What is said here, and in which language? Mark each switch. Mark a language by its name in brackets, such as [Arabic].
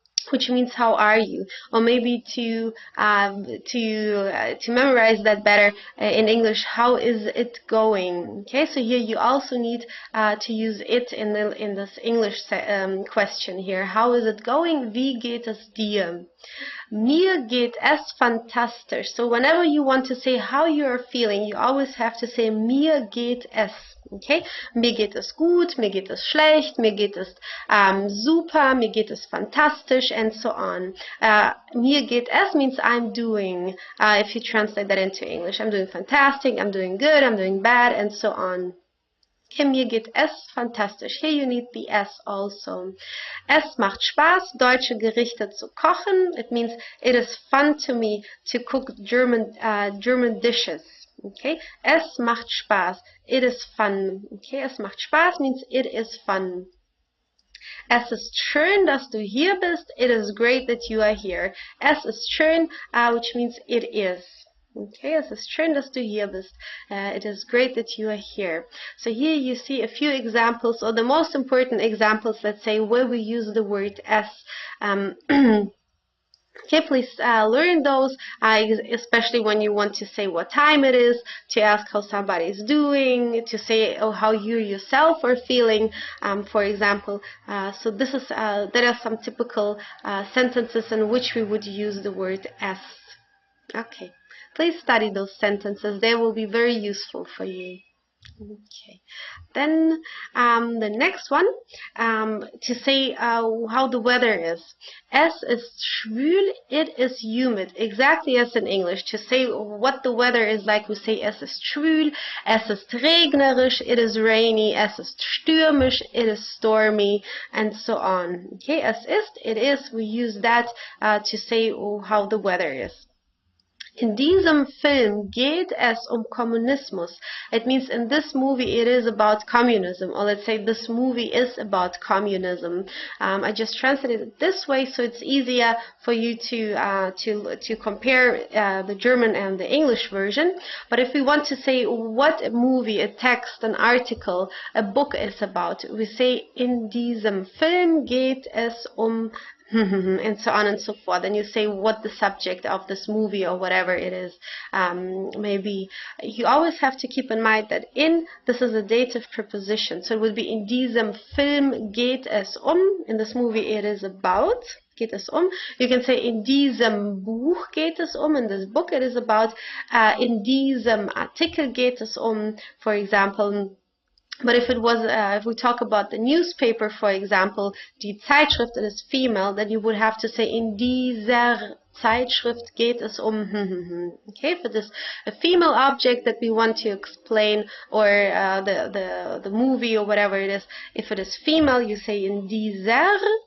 [English] Which means how are you, or maybe to memorize that better in English, how is it going? Okay, so here you also need to use it in this English question here. How is it going? [German] Wie geht es dir? Mir geht es fantastisch. [English] So whenever you want to say how you are feeling, you always have to say [German] mir geht es. Okay, mir geht es gut, mir geht es schlecht, mir geht es super, mir geht es fantastisch, [English] and so on. [German] Mir geht es [English] means I'm doing. If you translate that into English, I'm doing fantastic, I'm doing good, I'm doing bad, and so on. Okay, [German] mir geht es fantastisch. [English] Here you need the es also. [German] Es macht Spaß, deutsche Gerichte zu kochen. [English] It means it is fun to me to cook German dishes. Okay, [German] es macht Spaß. [English] It is fun. Okay, [German] es macht Spaß [English] means it is fun. [German] Es ist schön, dass du hier bist. [English] It is great that you are here. [German] Es ist schön, [English] which means it is. [German] Okay, es ist schön, dass du hier bist. [English] It is great that you are here. So here you see a few examples, or the most important examples, let's say, where we use the word es. Okay, please learn those, especially when you want to say what time it is, to ask how somebody is doing, to say how you yourself are feeling, for example. So this is there are some typical sentences in which we would use the word es. Okay, please study those sentences. They will be very useful for you. Okay, then the next one, to say how the weather is. [German] Es ist schwül, [English] it is humid. Exactly as in English. To say what the weather is like, we say [German] es ist schwül, es ist regnerisch, [English] it is rainy, [German] es ist stürmisch, [English] it is stormy, and so on. Okay, [German] es ist, [English] it is, we use that to say how the weather is. [German] In diesem Film geht es Kommunismus. [English] It means in this movie it is about communism, or let's say this movie is about communism. I just translated it this way so it's easier for you to compare the German and the English version. But if we want to say what a movie, a text, an article, a book is about, we say [German] in diesem Film geht es [English] and so on and so forth. And you say what the subject of this movie or whatever it is maybe. You always have to keep in mind that this is a dative preposition. So it would be [German] in diesem Film geht es [English] in this movie it is about. [German] Geht es [English] You can say [German] in diesem Buch geht es [English] in this book it is about. [German] In diesem Artikel geht es [English] for example. But if it was, if we talk about the newspaper, for example, [German] die Zeitschrift, [English] it is female, then you would have to say [German] in dieser Zeitschrift geht es [English] Okay, if it is a female object that we want to explain, or the movie or whatever it is, if it is female, you say [German] in dieser.